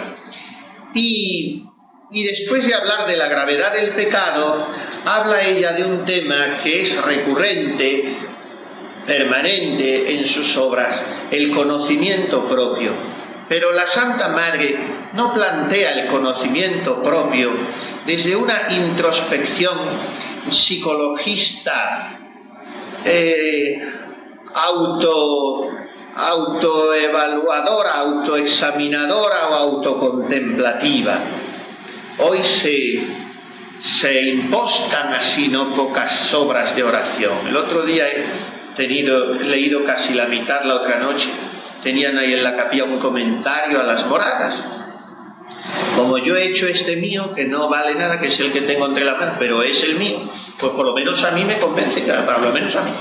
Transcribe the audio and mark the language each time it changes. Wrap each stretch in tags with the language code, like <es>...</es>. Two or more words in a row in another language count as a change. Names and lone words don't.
<es>Y después de hablar de la gravedad del pecado, habla ella de un tema que es recurrente, permanente en sus obras: el conocimiento propio. Pero la Santa Madre no plantea el conocimiento propio desde una introspección psicologista, autoevaluadora, autoexaminadora o autocontemplativa. Hoy se impostan así no pocas obras de oración. El otro día he leído casi la mitad, la otra noche tenían ahí en la capilla un comentario a las moradas. Como yo he hecho este mío, que no vale nada, que es el que tengo entre las manos, pero es el mío, pues por lo menos a mí me convence, por lo menos a mí.</es>